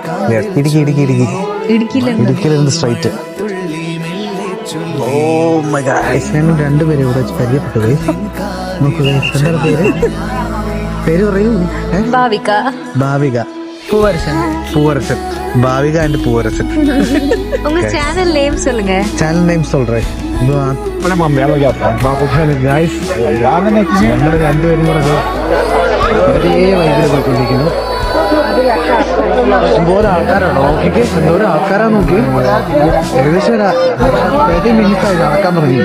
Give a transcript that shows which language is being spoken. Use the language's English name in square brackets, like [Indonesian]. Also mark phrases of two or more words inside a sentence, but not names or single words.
[Malayalam] ഇടുക്കിയിലിருந்து സ്ട്രൈറ്റ്. ഞങ്ങൾ രണ്ടുപേരും ഇവിടെ വെച്ച് പരിചയപ്പെട്ടു പോയി. നോക്കുക, എന്താ പേര് പറയൂ? ഭാവിക [Tamil] பூவரசன். [Malayalam] ഭാവിക ആൻഡ് പൂവരസൻ. [Tamil] உங்க [English] channel name [Tamil] சொல்லுங்க. [English] channel name [Tamil] சொல்றேன். [Malayalam] ഞങ്ങൾ രണ്ടുപേരും കൂടെ ഒരേ വൈകിൽ പോയിക്കൊണ്ടിരിക്കുന്നു. എന്തോരം ആൾക്കാരാണോ നോക്കിക്ക്, എന്തോരം ആൾക്കാരാ നോക്കി. ഏകദേശം 30 മിനിറ്റ്സായി നടക്കാൻ തുടങ്ങി.